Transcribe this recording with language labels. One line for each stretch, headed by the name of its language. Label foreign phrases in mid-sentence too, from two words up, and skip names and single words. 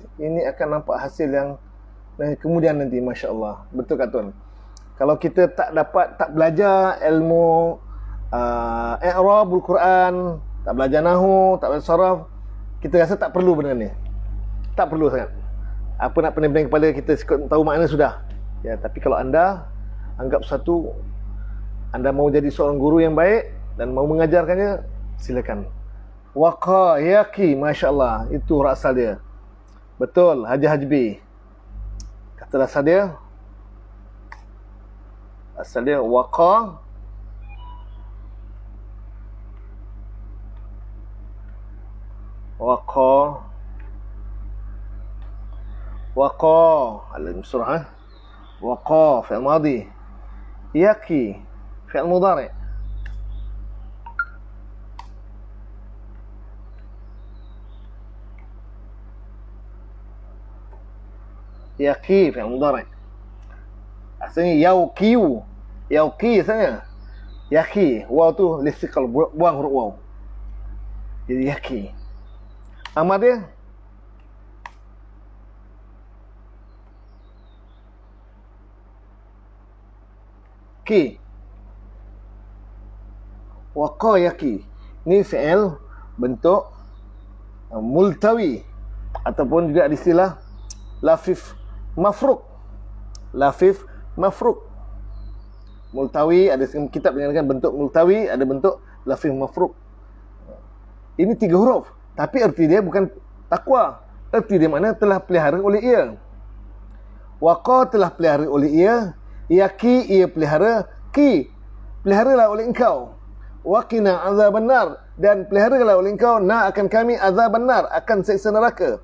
Malay: Ini akan nampak hasil yang kemudian nanti,
Arabic: ما شاء الله.
Malay: Betul Kak Tun. Kalau kita tak belajar ilmu
Arabic: إعراب القرآن,
Malay: tak belajar nahwu, tak belajar saraf, kita rasa tak perlu benda ni. Tak perlu sangat. Apa nak pening-pening kepala, kita tahu makna sudah. Ya,
Indonesian: tapi kalau anda anggap anda mau jadi seorang guru yang baik dan mau mengajarkannya, silakan.
Arabic: وقى يقي, ما شاء الله,
Malay: itu asal dia. Betul, Haji Hajbi. Kata asal dia,
Arabic: waqa على بسرعة. وقا فعل ماضي، يقي فعل مضارع. يقي فعل مضارع.
Malay: Asalnya yauqiu. Yauqi asalnya. Yaqi, waw tu listiqal, buang huruf waw. Jadi yaqi. Amar dia ki.
Arabic: وقى يقي.
Malay: Ini fi'il bentuk multawi, ataupun juga istilah
Arabic: لفيف مفروق. لفيف مفروق.
Malay: Multawi, ada kitab menyatakan bentuk multawi, ada bentuk
Arabic: لفيف مفروق.
Malay: Ini 3 huruf, tapi erti dia bukan takwa. Erti dia makna telah pelihara oleh ia. Waqa telah pelihara oleh ia. Yaqi ia pelihara. Ki peliharalah oleh engkau.
Arabic: وقنا عذاب النار,
Malay: dan peliharalah oleh engkau akan kami
Arabic: عذاب النار,
Malay: akan siksa neraka.